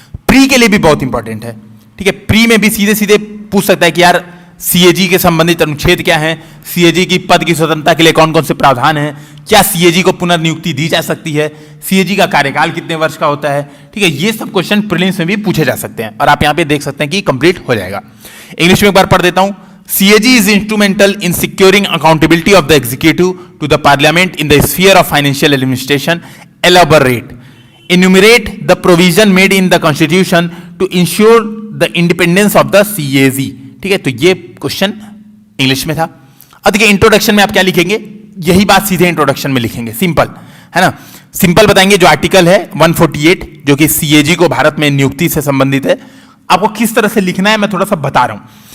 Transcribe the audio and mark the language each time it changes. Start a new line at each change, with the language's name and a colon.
Hindi: Pre के लिए भी बहुत इंपॉर्टेंट है। ठीक है, प्री में भी सीधे सीधे पूछ सकता है कि यार सीएजी के संबंधित अनुच्छेद क्या है, सीएजी की पद की स्वतंत्रता के लिए कौन कौन से प्रावधान हैं, क्या सीएजी को पुनर्नियुक्ति दी जा सकती है, सीएजी का कार्यकाल कितने वर्ष का होता है। ठीक है, ये सब क्वेश्चन प्रीलिम्स में भी पूछे जा सकते हैं और आप यहां पे देख सकते हैं कि कंप्लीट हो जाएगा। इंग्लिश में एक बार पढ़ देता हूं।
English: CAG is instrumental in securing accountability of the executive to the parliament in the sphere of financial administration. Elaborate. Enumerate the provision made in the constitution to ensure the independence of the CAG.
Hindi: ठीक है, तो ये question English में था। अब देखिए introduction में आप क्या लिखेंगे, यही बात सीधे इंट्रोडक्शन में लिखेंगे, सिंपल है ना। सिंपल बताएंगे, जो आर्टिकल है 148 जो कि CAG को भारत में नियुक्ति से संबंधित है, आपको किस तरह से लिखना है मैं थोड़ा सा बता रहा हूं।